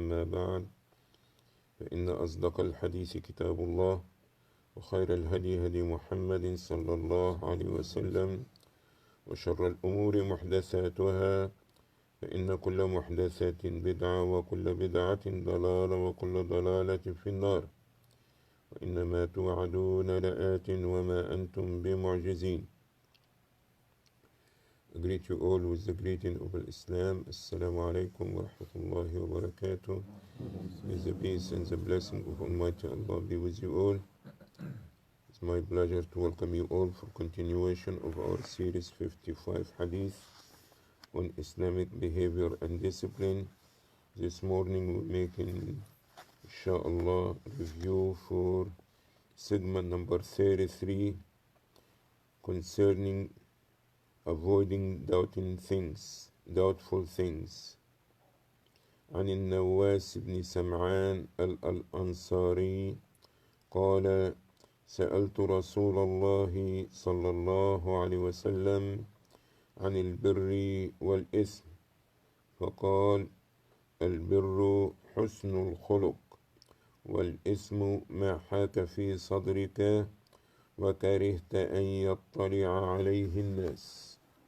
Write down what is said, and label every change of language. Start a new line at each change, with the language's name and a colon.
Arabic: أما بعد، فإن أصدق الحديث كتاب الله، وخير الهدي هدي محمد صلى الله عليه وسلم، وشر الأمور محدثاتها، فإن كل محدثة بدعة وكل بدعة ضلالة وكل ضلالة في النار. وإنما توعدون لآت وما أنتم بمعجزين.
English: I greet you all with the greeting of Islam. Assalamu alaikum wa rahmatullahi wa barakatuh. May the peace and the blessing of Almighty Allah be with you all. It's my pleasure to welcome you all for continuation of our series 55 Hadith on Islamic behavior and discipline. This morning we're making, inshallah, review for segment number 33 concerning avoiding doubtful things.
Arabic: عن النواس بن سمعان الأنصاري قال: سألت رسول الله صلى الله عليه وسلم عن البر والإثم، فقال: البر حسن الخلق، والإثم ما حاك في صدرك وكرهت أن يطلع عليه الناس.